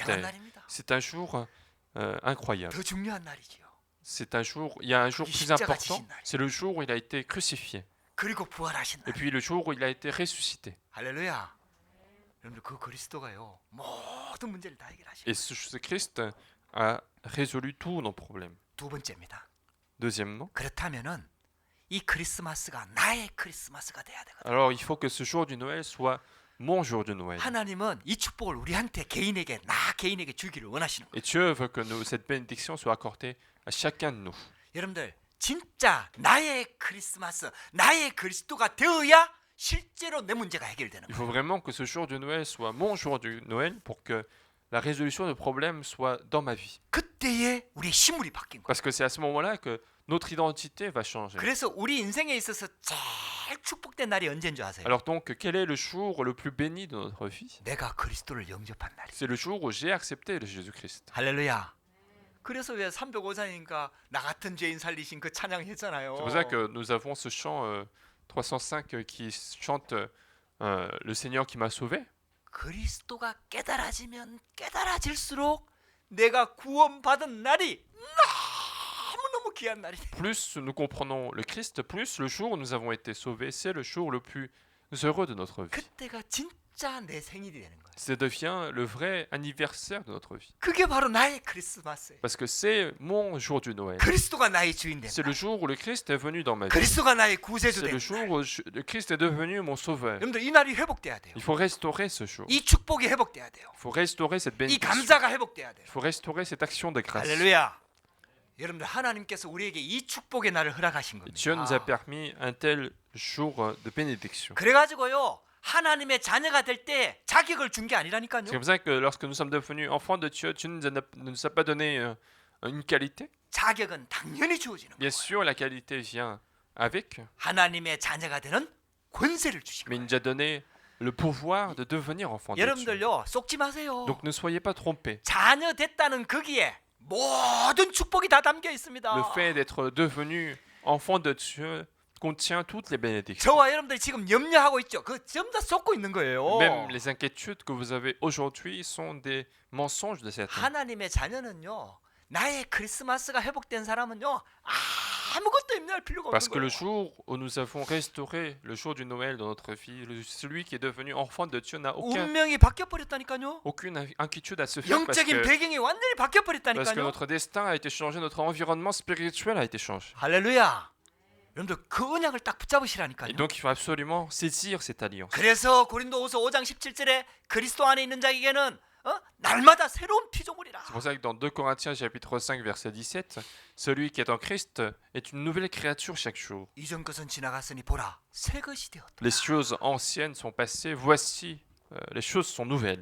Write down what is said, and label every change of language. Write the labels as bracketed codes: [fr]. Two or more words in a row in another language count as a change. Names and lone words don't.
[ko] 굉장한 [fr] terre, [ko] 날입니다. [fr] c'est un jour incroyable. [ko] 더 중요한 날이지요. [fr] C'est un jour, il y a un jour [ko] 이 [fr] plus [ko] 십자가 [fr] important, [ko] 지신 날. [fr] c'est le jour où il a été crucifié. [ko] 그리고 부활하신 [fr] Et [ko] 날. [fr] puis le jour où il a été ressuscité. [ko] 할렐루야. 여러분들 그 그리스도가요 모든 문제를 다 해결하시고. [fr] Et ce Christ a résolu tous nos problèmes. [ko] 두 번째입니다. [fr] Deuxièmement, [ko] 그렇다면은 이 크리스마스가 나의 크리스마스가 돼야 되거든. [fr] alors il faut que ce jour du Noël soit mon jour de Noël. [ko] 하나님은 이 축복을 우리한테 개인에게 개인에게 주기를 원하시는 거예요. [fr] Et Dieu veut que cette bénédiction soit accordée à chacun de nous. [ko] 여러분들 진짜 나의 크리스마스, 나의 그리스도가 되어야 실제로 내 문제가 해결되는 [fr] Il [ko] 거예요. [fr] faut vraiment que ce jour du Noël soit mon jour du Noël pour que la résolution de problèmes soit dans ma vie. [ko] 그때에 우리의 시물이 바뀐 거예요. [fr] Parce que c'est à ce moment-là que notre identité va changer. [ko] 그래서 우리 인생에 있어서 제일 축복된 날이 언제인 줄 아세요? [fr] Alors donc, quel est le jour le plus béni de notre vie? [ko] 내가 그리스도를 영접한 날이. [fr] C'est le jour où j'ai accepté le Jésus-Christ. [ko] 할렐루야. 그래서 왜 305장이니까 나 같은 죄인 살리신 그 찬양했잖아요. [fr] C'est pour ça que nous avons ce chant 305 qui chante le Seigneur qui m'a sauvé. [ko] 그리스도가 깨달아지면 깨달아질수록 내가 구원받은 날이 너무너무 귀한 날이 돼. [fr] Plus nous comprenons le Christ, plus le jour où nous avons été sauvés, c'est le jour le plus heureux de notre vie. [ko] 그때가 진짜 내 생일이 되는 거예요. [fr] Ça devient le vrai anniversaire de notre vie. [ko] 그게 바로 나의 크리스마스예요. [fr] Parce que c'est mon jour du Noël. [ko] 그리스도가 나의 주인 된 [fr] C'est [ko] 날. [fr] le jour où le Christ est venu dans ma vie. [ko] 그리스도가 나의 구세주 [fr] C'est [ko] 된 [fr] le jour [ko] 날. [fr] où le Christ est devenu mon sauveur. [ko] 여러분들 이 날이 회복돼야 돼요. [fr] Il faut restaurer ce jour. [ko] 이 축복이 회복돼야 돼요. [fr] Il faut restaurer cette [ko] 이 [fr] bénédiction. [ko] 감사가 회복돼야 돼요. [fr] Il faut restaurer cette action de grâce. [ko] 할렐루야. 여러분들 하나님께서 우리에게 이 축복의 날을 허락하신 [fr] Et Dieu nous a [ko] 겁니다. [fr] permis un tel jour de bénédiction. [ko] 그래가지고요 하나님의 자녀가 될 때 자격을 준 게 아니라니까요. [fr] C'est comme ça que lorsque nous sommes devenus enfants de Dieu, Dieu ne nous a pas donné une qualité. [ko] 자격은 당연히 주어지는 [fr] Bien [ko] 거예요. [fr] sûr, la qualité vient avec, [ko] 하나님의 자녀가 되는 권세를 주신 [fr] mais il [ko] 거예요. [fr] nous a donné le pouvoir de devenir enfants de Dieu. [ko] 여러분들요 속지 마세요. [fr] Donc ne soyez pas trompés. [ko] 자녀 됐다는 거기에 모든 축복이 다 담겨 있습니다. [fr] Le fait d'être devenu enfant de Dieu contient toutes les bénédictions. [ko] 저와 여러분들이 지금 염려하고 있죠. 그 전부 다 쏟고 있는 거예요. [fr] Même les inquiétudes que vous avez aujourd'hui sont des mensonges de Satan. [ko] 하나님의 자녀는요. 나의 크리스마스가 회복된 사람은요. 아무것도 염려할 필요가 [fr] Parce [ko] 없는 [fr] que le [ko] 거예요. [fr] jour où nous avons restauré le jour du Noël dans notre vie, celui qui est devenu enfant de Dieu n'a [ko] 운명이 바뀌어 버렸다니까요. [fr] aucune inquiétude à se faire [ko] 영적인 배경이 완전히 바뀌어 [fr] parce que [ko] 버렸다니까요. [fr] notre destin a été changé, notre environnement spirituel a été changé. [ko] 할렐루야. 여러분들 그 언약을 딱 [fr] Et [ko] 붙잡으시라니까요. [fr] donc il faut absolument saisir cette alliance. [ko] 그래서 고린도후서 5장 17절에 그리스도 안에 있는 자에게는 날마다 새로운 피조물이라. [fr] C'est pour ça que dans 2 Corinthiens chapitre 5 verset 17, celui qui est en Christ est une nouvelle créature chaque jour. [ko] 이전 것은 지나갔으니 보라 새 것이 되었다. [fr] Les choses anciennes sont passées, voici les choses sont nouvelles.